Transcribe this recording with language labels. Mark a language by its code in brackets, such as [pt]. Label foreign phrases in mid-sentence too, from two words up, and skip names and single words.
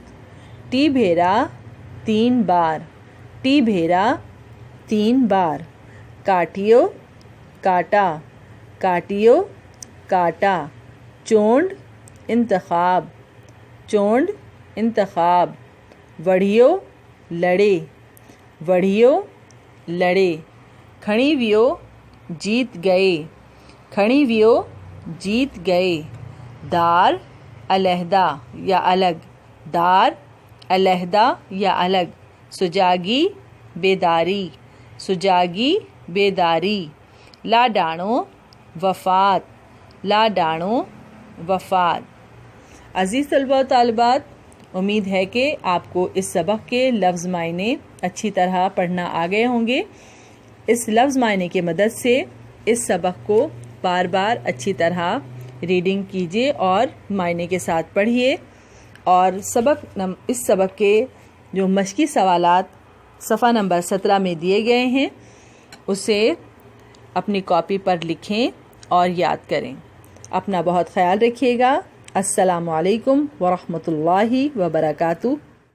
[sd] टी भेरा 3 बार, टी भेरा 3 बार। काटियो काटा, काटियो काटा। चोंड इंतखाब, चोंड इंतखाब। वढ़ियो लड़े, वढ़ियो लड़े। खणी वियो [ur] جیت گئے, [sd] खणी वियो [ur] جیت گئے. [sd] दार [ur] علیحدہ یا الگ, [sd] दार [ur] علیحدہ یا الگ. [sd] सुजागी बेदारी, सुजागी बेदारी। लाडाणो वफ़ात, लाडाणो वफ़ात। [ur] عزیز طلبہ و طالبات، امید ہے کہ آپ کو اس سبق کے لفظ معنی اچھی طرح پڑھنا آ گئے ہوں گے. اس لفظ معنی کی مدد سے اس سبق کو بار بار اچھی طرح ریڈنگ کیجیے اور معنی کے ساتھ پڑھیے. اور اس سبق کے جو مشقی سوالات صفحہ نمبر 17 میں دیے گئے ہیں اسے اپنی کاپی پر لکھیں اور یاد کریں. اپنا بہت خیال رکھیے گا. [ar] السلام عليكم و رحمة الله و بركاته.